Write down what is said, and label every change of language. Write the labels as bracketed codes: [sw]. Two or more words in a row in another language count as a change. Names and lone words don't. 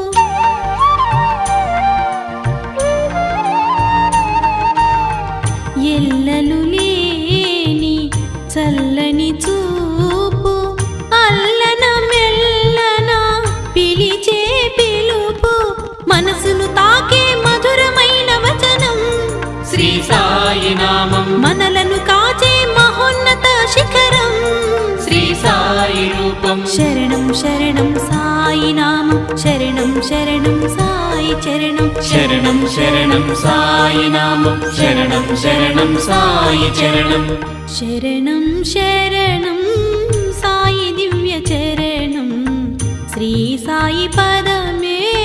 [te] ఎల్లలు లేని చల్లని చూపు అల్లన మెల్లన పిలిచే పిలుపు మనసును తాకే మధురమైన వచనం [sa] श्री साई नामं [te] మనలను కాచే మహోన్నత శిఖరం [sa] श्री साई रूपं शरणं शरणं साई नामं शरणं शरणं साई चरणं शरणं शरणं साई नामं शरणं शरणं साई चरणं शरणं शरणं साई दिव्यचरणं श्री साई पदमे